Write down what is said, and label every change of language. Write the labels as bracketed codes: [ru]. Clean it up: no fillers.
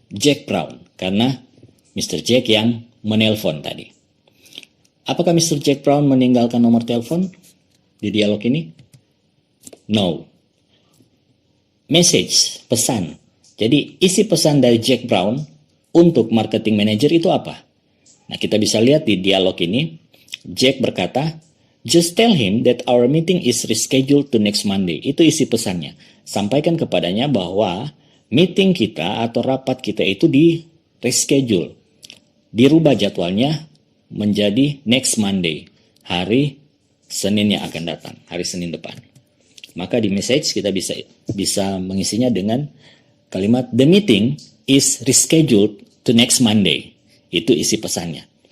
[id] Jack Brown, karena Mr. Jack yang menelpon tadi. Apakah Mr. Jack Brown meninggalkan nomor telepon di dialog ini? No. Message, pesan. Jadi isi pesan dari Jack Brown untuk marketing manager itu apa? Nah, kita bisa lihat di dialog ini, Jack berkata, [en] "Just tell him that our meeting is rescheduled to next Monday." [id] Itu isi pesannya. Sampaikan kepadanya bahwa meeting kita atau rapat kita itu di reschedule, dirubah jadwalnya menjadi next Monday, hari Senin yang akan datang, hari Senin depan. Maka di message kita bisa mengisinya dengan kalimat [en] the meeting is rescheduled to next Monday. [id] Itu isi pesannya.